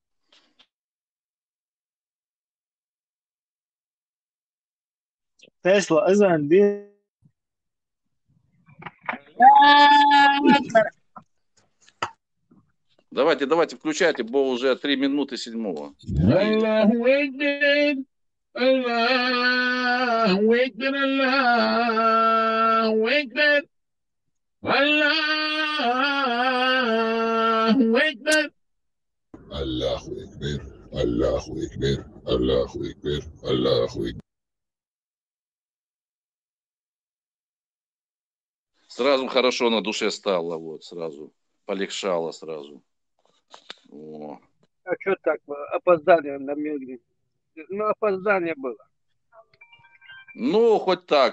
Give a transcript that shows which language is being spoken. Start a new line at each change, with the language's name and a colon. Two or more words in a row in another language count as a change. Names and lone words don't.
Russian: Тесла, азан, Давайте, включайте, бо уже 3 минуты 7.
Arabic: الله أكبر الله أكبر الله أكبر الله أكبر. الله أكبر الله أكبر الله أكبر الله أكبر.
Russian: Сразу хорошо на душе стало, вот, сразу полегчало сразу. О. А что так опоздание на Милгин? Ну, опоздание было. Ну, хоть так.